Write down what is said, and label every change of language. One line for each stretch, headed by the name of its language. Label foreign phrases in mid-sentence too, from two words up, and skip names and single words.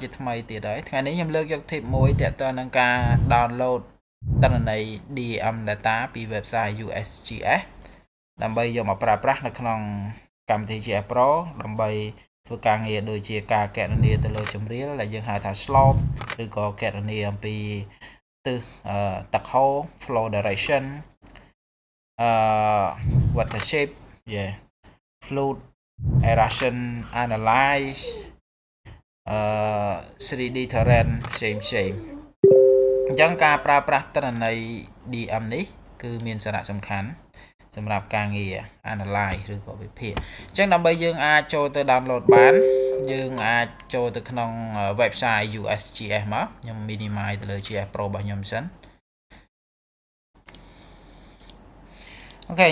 Khmer: ជាថ្មីទៀតហើយថ្ងៃនេះខ្ញុំលើកយក tip មួយទាក់ទងនឹងការ download ទិន្នន័យ
English: DM data
Khmer: ពី website USGS ដើម្បីយកមកប្រើប្រាស់នៅក្នុងកម្មវិធី GS Pro ដើម្បីធ្វើការងារដូចជាការគណនាទៅលើជម្រាលដែលយើងហៅថា slope ឬក៏គណនាអំពីទិសទឹកហូរ
English: flow direction water shape fluid erosion analysis 3D terrain
Khmer: ផ្សេងអញ្ចឹងការប្រើប្រាស់ទិន្នន័យ DM នេះគឺមានសារៈសំខាន់សម្រាប់ការងារ analyze ឬក៏វិភាគអញ្ចឹងដើម្បីយើងអាចចូលទៅ download បានយើងអាចចូលទៅក្នុង website USGS មកខ្ញុំ minimize ទៅលើ GS Pro របស់ខ្ញុំសិនអូខេអ